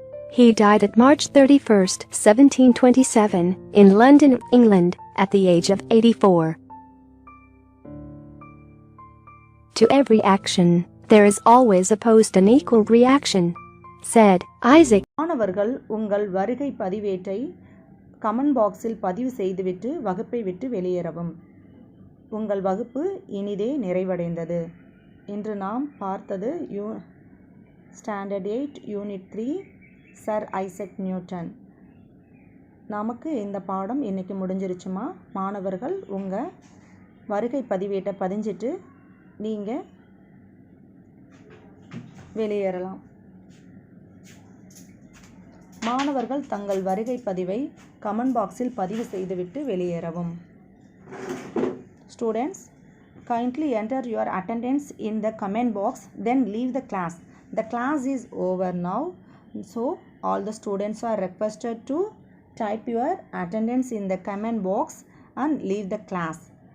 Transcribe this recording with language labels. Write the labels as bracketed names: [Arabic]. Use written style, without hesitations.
[English] He died at March 31, 1727, in London, England, at the age of 84. To every action, there is always opposed an equal reaction, said Isaac. [Tamil] மாணவர்கள் உங்கள் வருகை பதிவேட்டை comment பாக்ஸில் பதிவு செய்துவிட்டு வகுப்பை விட்டு வெளியேறவும். உங்கள் வகுப்பு இனிதே நிறைவடைந்தது. இன்று நாம் பார்த்தது standard 8 unit 3 sir Isaac Newton. நமக்கு இந்த பாடம் இன்றைக்கி முடிஞ்சிருச்சுமா. மாணவர்கள் உங்கள் வருகை பதிவேட்டை பதிஞ்சிட்டு நீங்கள் வெளியேறலாம். மாணவர்கள் தங்கள் வருகை பதிவை கமெண்ட் பாக்ஸில் பதிவு செய்துவிட்டு வெளியேறவும். [English] Students, kindly enter your attendance in the comment box, then leave the class. The class is over now. So all the students are requested to type your attendance in the comment box and leave the class.